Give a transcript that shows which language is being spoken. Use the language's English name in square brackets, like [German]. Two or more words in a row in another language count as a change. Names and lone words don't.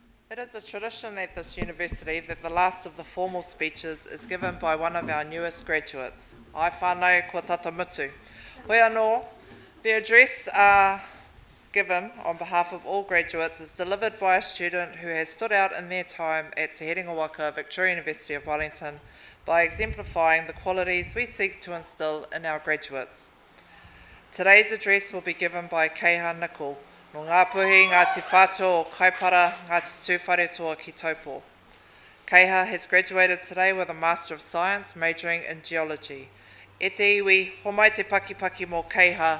[English] It is a tradition at this university that the last of the formal speeches is given by one of our newest graduates. [Māori] Ai whānau kua tata mutu. Hoi anō, [English] the address given on behalf of all graduates is delivered by a student who has stood out in their time at Te Herenga Waka, Victoria University of Wellington, by exemplifying the qualities we seek to instill in our graduates. Today's address will be given by Keiha Nicol, [Māori] no ngā puhi ngā te whātua o kaipara ngā te tūwhare toa ki Taupo. [English] Keiha has graduated today with a Master of Science majoring in Geology. [Māori] E te iwi, ho mai te pakipaki mō Keiha.